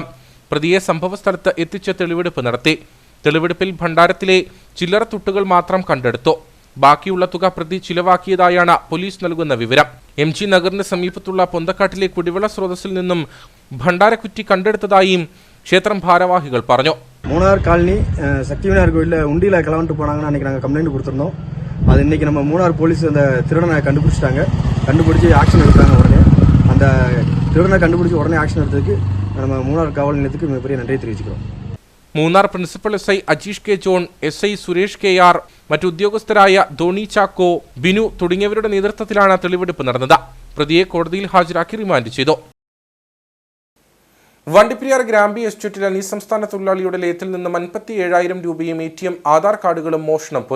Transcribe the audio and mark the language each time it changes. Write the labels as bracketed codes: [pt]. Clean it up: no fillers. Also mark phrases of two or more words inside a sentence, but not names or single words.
[ml] പ്രതിയെ സംഭവസ്ഥലത്ത് എത്തിച്ച് തെളിവെടുപ്പ് നടത്തി. തെളിവെടുപ്പിൽ ഭണ്ഡാരത്തിലെ ചില്ലറ തുട്ടുകൾ മാത്രം കണ്ടെടുത്തു. ബാക്കിയുള്ള തുക പ്രതി ചിലവാക്കിയതായാണ് പോലീസ് നൽകുന്ന വിവരം. MG നഗറിന് സമീപത്തുള്ള പൊന്തക്കാട്ടിലെ കുടിവെള്ള സ്രോതസ്സിൽ നിന്നും ഭണ്ഡാരക്കുറ്റി കണ്ടെടുത്തതായും ക്ഷേത്രം ഭാരവാഹികൾ പറഞ്ഞു. [ta] மூணார் காலனி சக்தி விநாயகர் கோயிலில் உண்டியில் கிளம்பிட்டு போனாங்கன்னு அன்றைக்கி நாங்கள் கம்ப்ளைண்ட் கொடுத்துருந்தோம். அது இன்றைக்கி நம்ம மூணார் போலீஸ் அந்த திருடனை கண்டுபிடிச்சி ஆக்ஷன் எடுத்தாங்க. உடனே அந்த திருடனை கண்டுபிடிச்சி உடனே ஆக்ஷன் எடுத்ததுக்கு நம்ம மூணார் காவல் நிலையத்துக்கு மிகப்பெரிய நன்றியை தெரிவிச்சுக்கிறோம். [ml] മൂന്നാർ പ്രിൻസിപ്പൽ SI അജീഷ് K. ജോൺ, SI സുരേഷ് KR, മറ്റു ഉദ്യോഗസ്ഥരായ ധോണി ചാക്കോ, ബിനു തുടങ്ങിയവരുടെ നേതൃത്വത്തിലാണ് തെളിവെടുപ്പ് നടന്നത്. പ്രതിയെ കോടതിയിൽ ഹാജരാക്കി റിമാൻഡ് ചെയ്തു. വണ്ടിപ്പെരിയാർ ഗ്രാമ്പി എസ്റ്റേറ്റിൽ അന്യസംസ്ഥാന തൊഴിലാളിയുടെ ലയത്തിൽ നിന്നും 57,000 രൂപയും ATM ആധാർ കാർഡുകളും മോഷണം പോയി.